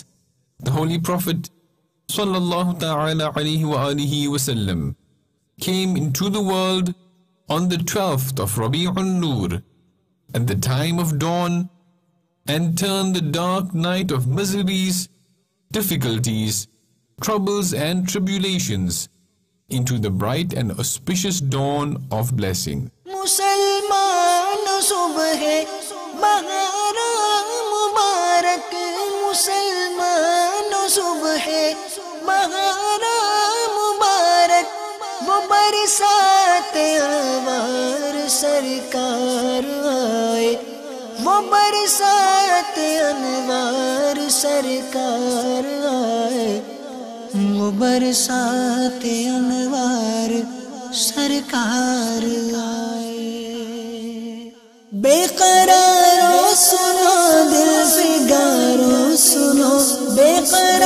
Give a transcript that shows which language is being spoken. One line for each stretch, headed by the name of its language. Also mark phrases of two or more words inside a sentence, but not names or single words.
English: The Holy Prophet
Arabic: صلى الله تعالى عليه وعلى آله وسلم
English: came into the world on the 12th of Rabi'un Nur, at the time of dawn, and turned the dark night of miseries, difficulties, troubles and tribulations into the bright and auspicious dawn of blessing.
Urdu: مسلمان صبح بہاراں مبارک، مسلمان صبح بہاراں مبارک، وہ برسات انوار سرکار آئے، وہ برسات انوار سرکار آئے، وہ برسات انوار سرکار آئے. بے قرارو سنو دل فگارو سنو، بے قرارو